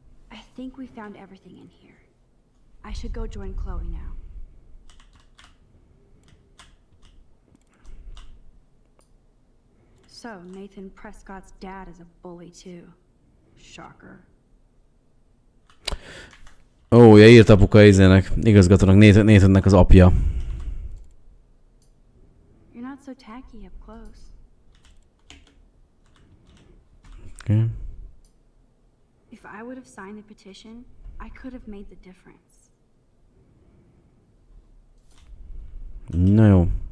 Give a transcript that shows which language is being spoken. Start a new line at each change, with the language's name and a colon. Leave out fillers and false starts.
English: I think we found everything in here. I should go join Chloe now. So, Nathan Prescott's dad is a bully too. Shocker.
Hungarian: Ó, ja, írt apuka izének, igazgatónak, Nathannek az apja.
English: You're not so tacky up close. Okay. If I would have signed the petition, I could have made the difference.
Hungarian: Na jó.